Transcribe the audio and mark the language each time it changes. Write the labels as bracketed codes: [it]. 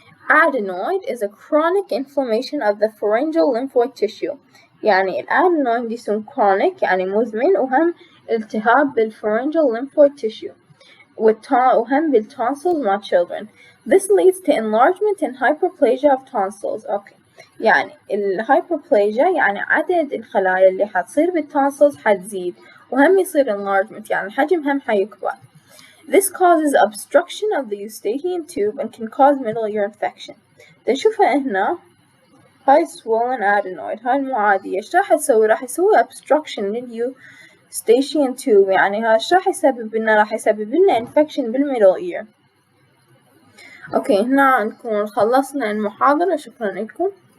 [en] Adenoid is a chronic inflammation of the pharyngeal lymphoid tissue. [ar] يعني الادينويد يسمى chronic يعني مزمن، وهم التهاب بالpharyngeal lymphoid tissue وهم بالtonsils مع children. [en] This leads to enlargement and hyperplasia of tonsils. Okay. [ar] يعني الهايبربليجيا يعني عدد الخلايا اللي حتصير بالتونسلز حتزيد، وهم يصير enlargement يعني الحجم هم حيكبر. [en] This causes obstruction of the eustachian tube and can cause middle ear infection. [ar] نشوفها هنا هاي swollen adenoid، هاي المعادية ايش راح تسوي؟ راح يسوي obstruction للeustachian tube، يعني ها ايش راح يسبب لنا؟ راح يسبب لنا infection بالmiddle ear. اوكي هنا نكون خلصنا المحاضرة، شكرا لكم.